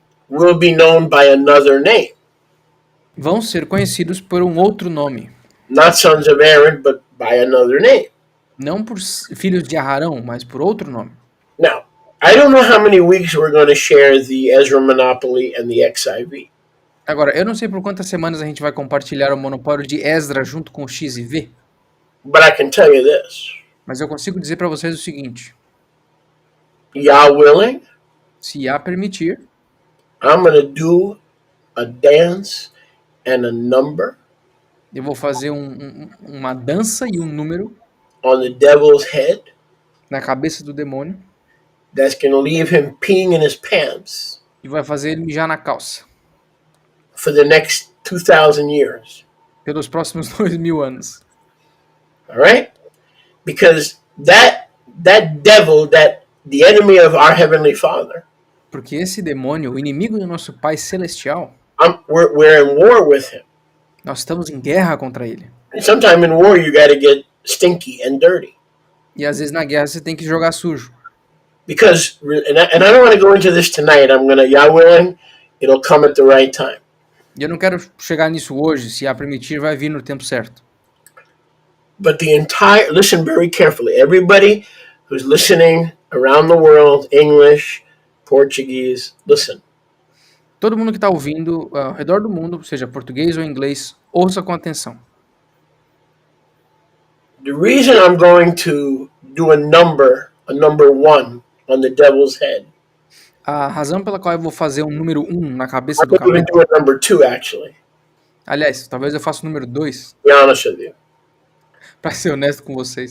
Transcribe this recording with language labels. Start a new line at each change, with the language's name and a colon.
English: will be known by another name.
Portuguese: vão ser conhecidos por um outro nome.
English: Not sons of Aaron, but by another name.
Portuguese: Não por filhos de Arão, mas por outro nome.
English: Now, I don't know how many weeks we're going to share the Ezra Monopoly and the XIV.
Portuguese: Agora, eu não sei por quantas semanas a gente vai compartilhar o monopólio de Esdra junto com o X e V,
English: But I can tell you this.
Portuguese: mas eu consigo dizer para vocês o seguinte:
English: Yah willing,
Portuguese: se Yah permitir,
English: I'm going to do a dance and a number
Portuguese: eu vou fazer uma dança e um número
English: on the devil's head
Portuguese: na cabeça do demônio
English: that's going to leave him peeing in his pants
Portuguese: e vai fazer ele mijar na calça
English: for the next 2,000 years.
Portuguese: pelos próximos 2000 anos.
English: All right? Because that devil, that the enemy of our Heavenly Father,
Portuguese: Porque esse demônio, o inimigo do nosso Pai Celestial,
English: we're in war with him.
Portuguese: nós estamos em guerra contra ele.
English: And sometime in war, you got to get stinky and dirty.
Portuguese: E às vezes na guerra você tem que jogar sujo.
English: Because, and I don't want to go into this tonight. I'm going to, Yah willing, it'll come at the right time.
Portuguese: E eu não quero chegar nisso hoje, se a permitir, vai vir no tempo certo.
English: But listen very carefully. Everybody who's listening around the world, English, Portuguese, listen.
Portuguese: Todo mundo que está ouvindo ao redor do mundo, seja português ou inglês, ouça com atenção.
English: The reason I'm going to do a number one on the devil's head.
Portuguese: A razão pela qual eu vou fazer um número 1 na cabeça
English: I'm
Portuguese: do
English: going to
Portuguese: capeta.
English: do a number 2, actually.
Portuguese: Aliás, talvez eu faça o número 2,
English: To be honest with you. para ser honesto com vocês.